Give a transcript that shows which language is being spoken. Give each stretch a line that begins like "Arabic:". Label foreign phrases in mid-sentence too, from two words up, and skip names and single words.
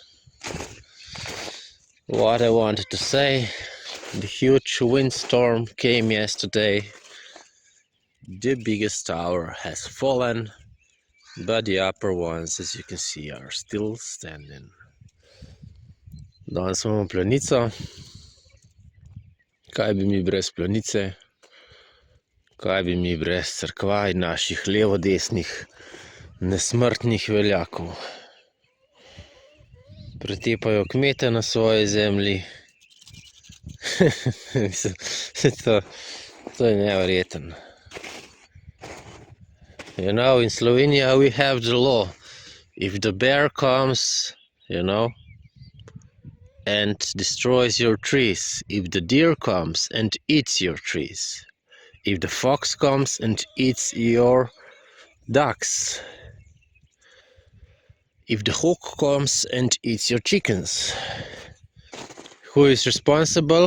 English: What I wanted to say, the huge windstorm came yesterday. The biggest tower has fallen, but the upper ones, as you can see, are still standing.
Slovenian: Danes imamo planico. Kaj bi mi brez planice? Kaj bi mi brez cerkva in naših levo-desnih nesmrtnih veljakov? Pretepajo kmete na svoji zemlji. To je neverjeten.
English: You know, in Slovenia we have the law. If the bear comes, you know, and destroys your trees, if the deer comes and eats your trees, if the fox comes and eats your ducks, if the hawk comes and eats your chickens, who is responsible?